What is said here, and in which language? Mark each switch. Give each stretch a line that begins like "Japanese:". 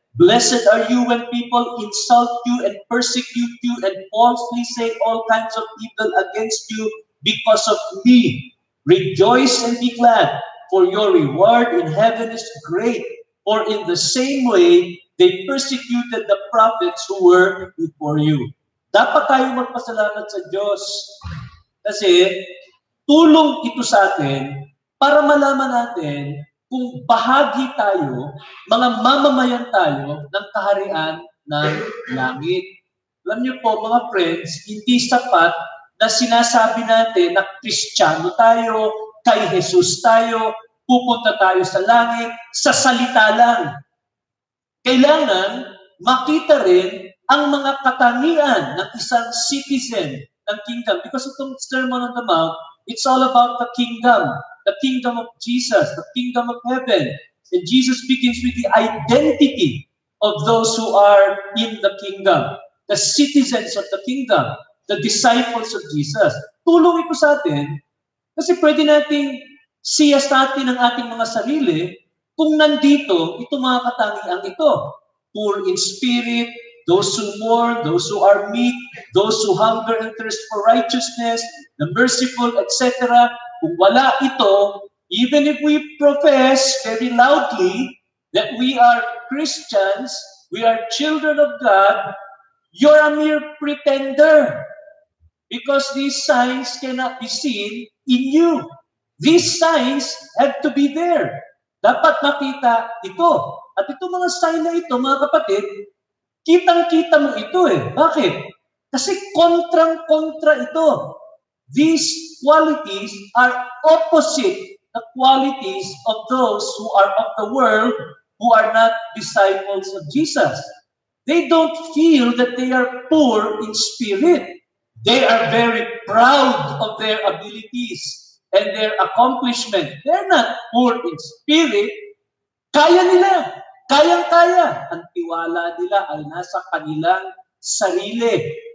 English: Blessed are you when people insult you and persecute you and falsely say all kinds of evil against you because of me. Rejoice and be glad, for your reward in heaven is great. For in the same way, they persecuted the prophets who were before you.
Filipino: Dapat tayong magpasalamat sa Diyos kasi tulong ito sa atin para malaman natin kung bahagi tayo, mga mamamayan tayo ng kaharian ng langit. Alam niyo po mga friends, hindi sapat na sinasabi natin na Kristiyano tayo, kay Jesus tayo, pupunta tayo sa langit, sa salita lang. Kailangan makita rin ang mga katangian ng isang citizen ng kingdom.
English: Because itong Sermon on the Mount, it's all about the kingdom of Jesus, the kingdom of heaven. And Jesus begins with the identity of those who are in the kingdom, the citizens of the kingdom, the disciples of Jesus.
Filipino: Tulong ito sa atin kasi pwede nating siyasatin ang ating mga sarili kung nandito itong mga katangian ito.
English: Poor in spirit, those who mourn, those who are meek, those who hunger and thirst for righteousness, the merciful, etc.
Filipino: Kung wala ito,
English: even if we profess very loudly that we are Christians, we are children of God, you're a mere pretender because these signs cannot be seen in you. These signs have to be there.
Filipino: Dapat makita ito. At ito mga sign na ito, mga kapatid, kitang-kita mo ito eh. Bakit? Kasi kontrang-kontra ito.
English: These qualities are opposite the qualities of those who are of the world, who are not disciples of Jesus. They don't feel that they are poor in spirit. They are very proud of their abilities and their accomplishment. They're not poor in spirit.
Filipino: Kaya nila. Kayang-kaya. Ang tiwala nila ay nasa kanilang sarili.